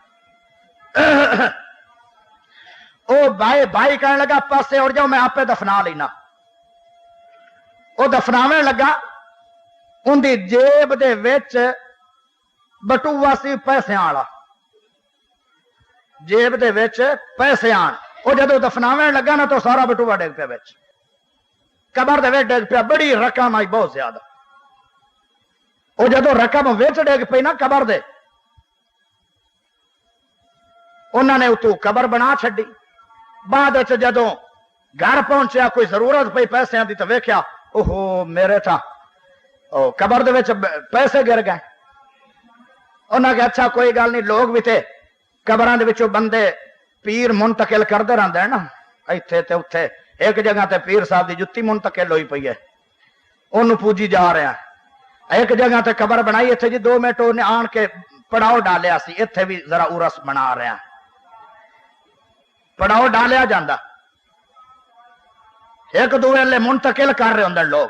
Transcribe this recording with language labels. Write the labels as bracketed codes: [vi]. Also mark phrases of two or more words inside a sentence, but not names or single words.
[pa] او بھائی کہنے لگا پاسے اڑ جاؤ میں آپ دفنا لینا۔ وہ دفناویں لگا، ان دی جیب دے وچ بٹوا سی پیسے والا، جیب دے وچ پیسے آن، وہ جدو دفناویں لگا نا تو سارا بٹوا ڈگ پیا وچ، قبر دے وچ ڈگ پیا، بڑی رقم آئی بہت زیادہ۔ وہ جدو رقم وچ ڈگ پئی نا قبر دے، انہوں نے اتو قبر بنا چھڈی. بعد جدوں گھر پہنچیا کوئی ضرورت پئی پیسے دی تو ویکھیا اوہو میرے تھا قبر دے وچ پیسے گر گئے. انہاں کہ اچھا کوئی گل نہیں، لوگ بھی تھے قبراں دے وچوں بندے پیر منتقل کردے رہندے ہیں نا ایتھے تے اوتھے. ایک جگہ تے پیر صاحب دی جتی منتقل ہوئی پئی ہے، انہوں پوجی جا رہے ہیں. ایک جگہ تے قبر بنائی ایتھے جی 2 منٹ نے آن کے پڑاؤ ڈالیا سی، ایتھے بھی ذرا ارس بنا رہے ہیں، پڑاؤ ڈالیا جاندہ. ایک دوسرے لے منتقل کر رہے ہوں لوگ.